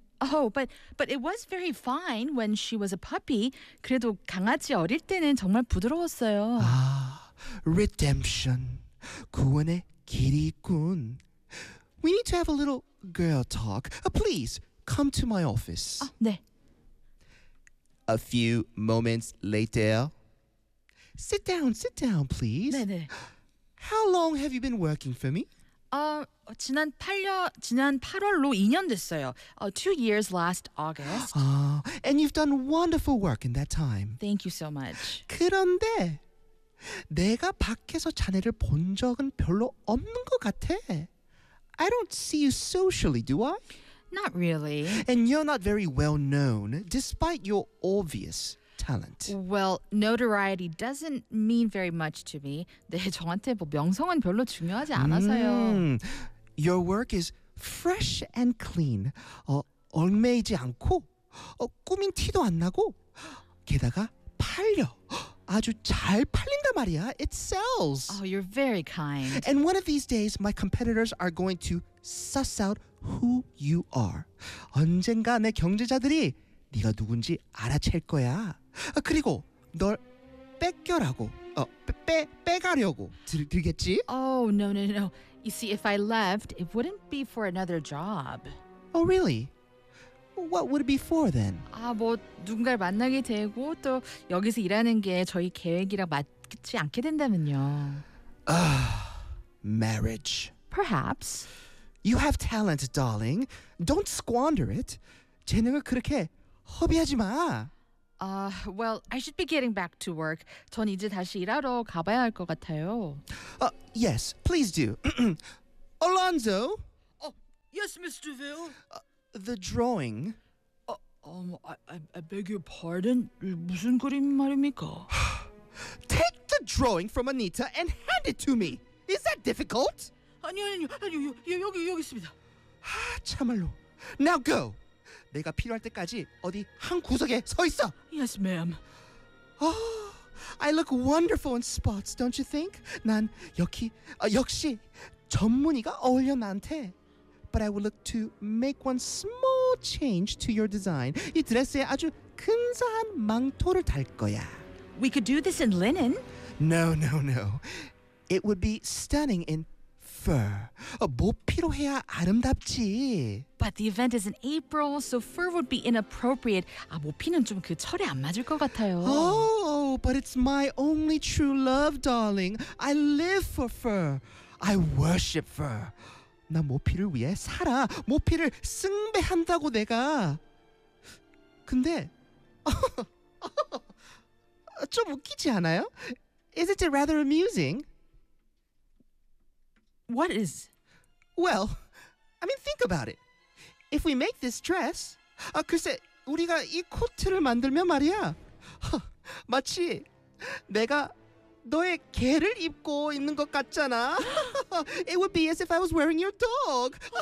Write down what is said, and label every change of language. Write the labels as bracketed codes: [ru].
[en] Oh, but it was very fine when she was a puppy. [ko] 그래도 강아지 어릴 때는 정말 부드러웠어요. 아, redemption. 구원의 길이군. [en] We need to have a little girl talk. Please, come to my office. [ko] 아, 네. [en] A few moments later. Sit down, please. [ko] 네. [en] How long have you been working for me? [ko] 지난 8월로 2년 됐어요. [en] 2 years last August. And you've done wonderful work in that time. Thank you so much. [ko] 그런데 내가 밖에서 자네를 본 적은 별로 없는 것 같아. [en] I don't see you socially, do I? Not really. And you're not very well known, despite your obvious talent. Well, notoriety doesn't mean very much to me. [ko] 네, 저한테 뭐 명성은 별로 중요하지 않아서요. [en] Your work is fresh and clean. [ko] 얽매이지 않고, 꾸민 티도 안 나고, 게다가 팔려. 아주 잘 팔린다 말이야. [en] It sells. Oh, you're very kind. And one of these days, my competitors are going to suss out who you are. [ko] 언젠가 내 경쟁자들이 네가 누군지 알아챌 거야. 그리고 널 뺏겨라고, 빼가려고 들겠지? [en] Oh, no. You see, if I left, it wouldn't be for another job. Oh, really? What would it be for then? [ko] 아, 뭐 누군가를 만나게 되고 또 여기서 일하는 게 저희 계획이랑 맞지 않게 된다면요. [en] Marriage. Perhaps. You have talent, darling. Don't squander it. [ko] 재능을 그렇게 허비하지 마. [en] Well, I should be getting back to work. [ko] 전 이제 다시 일하러 가봐야 할 것 같아요. [en] Yes, please do. Alonzo? Yes, Mr. Ville? The drawing. I beg your pardon? [ko] 무슨 그림 말입니까? [en] Take the drawing from Anita and hand it to me. Is that difficult? [ko] 아니요. 여기 있습니다. 참말로. [en] Now go. [ko] 내가 필요할 때까지 어디 한 구석에 서 있어. [en] Yes, ma'am. Oh, I look wonderful in spots, don't you think? [ko] 난 역시 전문의가 어울려 나한테. [en] But I would look to make one small change to your design. [ko] 이 드레스에 아주 근사한 망토를 달 거야. [en] We could do this in linen. No. It would be stunning in fur. [ko] 모피로 해야 아름답지. [en] But the event is in April, so fur would be inappropriate. [ko] 모피는 좀 그 철에 안 맞을 것 같아요. [en] Oh, but it's my only true love, darling. I live for fur. I worship fur. [ko] 나 모피를 위해 살아. 모피를 숭배한다고 내가. 근데 좀 웃기지 않아요? [en] Is it rather amusing? What is? Well, I mean, think about it. If we make this dress, [ko] 글쎄, 우리가 이 코트를 만들면 말이야. 마치 내가 너의 개를 입고 있는 것 같잖아. [en] It would be as if I was wearing your dog.